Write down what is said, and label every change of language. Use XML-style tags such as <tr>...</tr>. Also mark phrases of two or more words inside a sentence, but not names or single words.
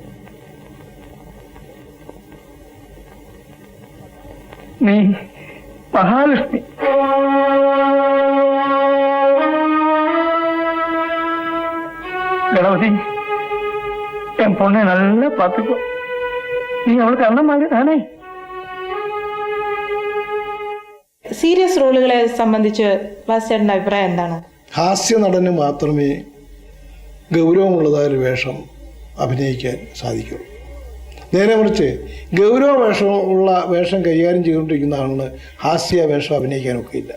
<ml>നീ മഹാലക്ഷ്മി. ഗണപതി,</ml> <ta>என் பொண்ணை நல்லா பார்த்துக்கோ. நீ அவளுக்கு அண்ணன் மாதிரி தானே.</ta> <ml>സീരിയസ് റോളുകളെ സംബന്ധിച്ച് വാസുചേട്ടൻ്റെ അഭിപ്രായം എന്താണ്? ഹാസ്യ നടന് മാത്രമേ ഗൗരവമുള്ളതായൊരു വേഷം അഭിനയിക്കാൻ സാധിക്കുള്ളൂ. നേരെ മറിച്ച് ഗൗരവ വേഷമുള്ള വേഷം കൈകാര്യം ചെയ്തുകൊണ്ടിരിക്കുന്ന ആളിന് ഹാസ്യ വേഷം അഭിനയിക്കാനൊക്കെ ഇല്ല.</ml>